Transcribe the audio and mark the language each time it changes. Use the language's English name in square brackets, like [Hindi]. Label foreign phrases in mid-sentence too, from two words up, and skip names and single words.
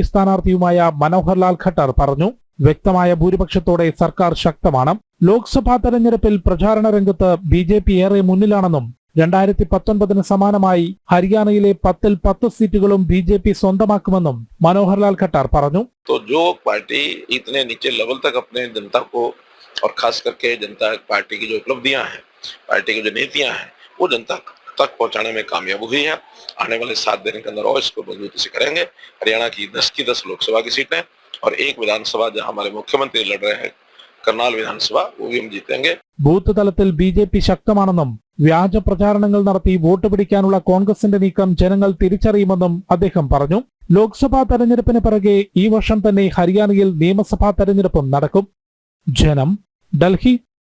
[Malayalam] സ്ഥാനാർത്ഥിയുമായ മനോഹർ ലാൽ ഖട്ടർ പറഞ്ഞു. വ്യക്തമായ ഭൂരിപക്ഷത്തോടെ സർക്കാർ ശക്തമാണ്. ലോക്സഭാ തെരഞ്ഞെടുപ്പിൽ പ്രചാരണ രംഗത്ത് ബി.ജെ.പി. ഏറെ മുന്നിലാണെന്നും 2019 സമാനമായി ഹരിയാനയിലെ 10ൽ 10 സീറ്റുകളും ബി.ജെ.പി. സ്വന്തമാക്കുമെന്നും മനോഹർ ലാൽ ഖട്ടർ പറഞ്ഞു. [Hindi] जो पार्टी इतने नीचे लेवल तक अपने जनता को और खास करके जनता पार्टी की जो उपलब्धियां हैं, पार्टी की जो नीतियां हैं, वो जनता तक पहुंचाने में कामयाब हुई है. आने वाले 7 दिन के अंदर और इसको मजबूती से करेंगे. हरियाणा की 10 की 10 लोकसभा की सीटें और एक विधानसभा जहां हमारे मुख्यमंत्री लड़ रहे हैं, करनाल विधानसभा, वो भी हम जीतेंगे. [Malayalam] ബൂത്ത് തലത്തിൽ ബി.ജെ.പി. ശക്തമാണെന്നും വ്യാജ പ്രചാരണങ്ങൾ നടത്തി വോട്ട് പിടിക്കാനുള്ള കോൺഗ്രസിന്റെ നീക്കം ജനങ്ങൾ തിരിച്ചറിയുമെന്നും അദ്ദേഹം പറഞ്ഞു. ലോക്സഭാ തെരഞ്ഞെടുപ്പിന് പിറകെ ഈ വർഷം തന്നെ ഹരിയാനയിൽ നിയമസഭാ തെരഞ്ഞെടുപ്പും നടക്കും. ജനം, ഡൽഹി.